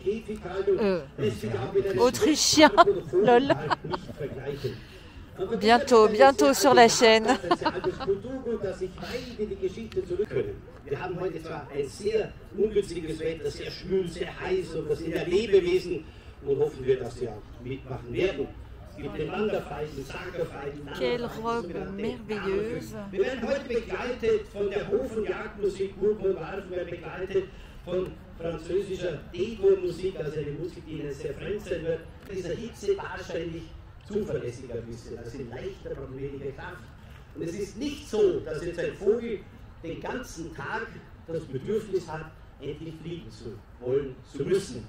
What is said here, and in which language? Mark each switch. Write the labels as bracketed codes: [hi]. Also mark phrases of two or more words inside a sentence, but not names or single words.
[fr] Autrichien, lol. Bientôt sur la chaîne. [de] Wir haben heute zwar ein sehr ungünstiges Wetter, sehr schwül, sehr heiß und das sind ja Lebewesen und hoffen wir, dass sie auch mitmachen werden. [fr] Quelle robe merveilleuse. [de] Wir werden heute begleitet von der Hof- und Jagdmusik Burg und Warfenberg, begleitet von französischer D-Dur-Musik, also eine Musik, die Ihnen sehr fremd sein wird. Dieser Hitze wahrscheinlich zuverlässiger ein bisschen, also leichter und weniger Kraft. Und es ist nicht so, dass jetzt ein Vogel den ganzen Tag das Bedürfnis hat, endlich fliegen zu wollen, zu müssen.